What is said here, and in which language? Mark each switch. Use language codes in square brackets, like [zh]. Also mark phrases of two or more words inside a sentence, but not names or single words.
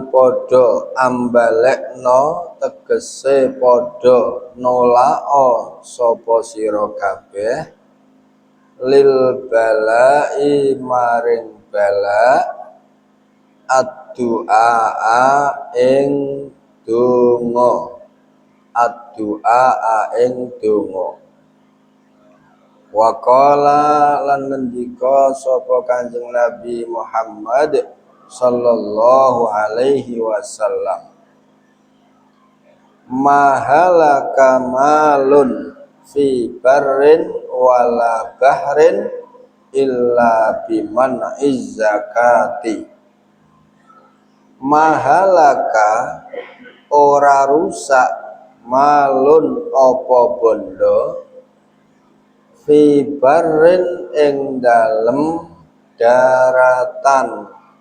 [jv] padha ambalekno tegese padha nolak sapa sira kabeh [ar] للبلاء [jv] maring bala ad-du'a ing donga ad-du'a ing donga. [ar] وقال [jv] lan ngendika sapa Kanjeng Nabi Muhammad [ar] صلى الله عليه وسلم ما هلك مال في بر ولا بحر إلا بمنع الزكاة. [jv] Mahalaka ora rusak malun apa bondo [ar] في بر [jv] ing dalem daratan